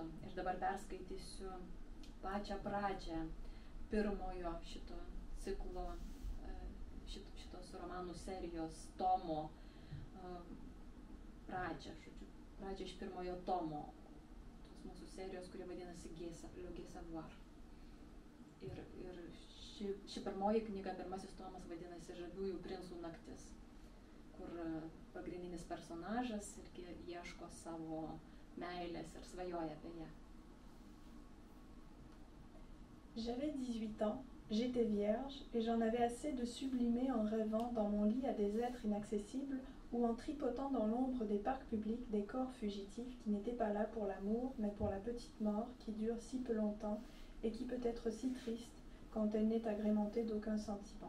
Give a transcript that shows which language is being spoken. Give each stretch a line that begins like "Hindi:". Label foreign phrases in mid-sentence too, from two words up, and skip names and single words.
Lithuanian: Ir dabar perskaitysiu pačią pradžią pirmojo šito ciklo, šitos romanų serijos tomo pradžią iš pirmojo tomo, tos mūsų serijos, kurie vadinasi Le Gai Savoir. Ir ši pirmoji knyga, pirmasis tomas vadinasi Žaviųjų princų naktis, kur pagrindinis personažas irgi ieško savo meilės ir svajoja apie ją.
French: J'avais 18 ans, j'étais vierge et j'en avais assez de sublimer en rêvant dans mon lit à des êtres inaccessibles ou en tripotant dans l'ombre des parcs publics des corps fugitifs qui n'étaient pas là pour l'amour mais pour la petite mort qui dure si peu longtemps et qui peut être si triste quand elle n'est agrémentée d'aucun sentiment.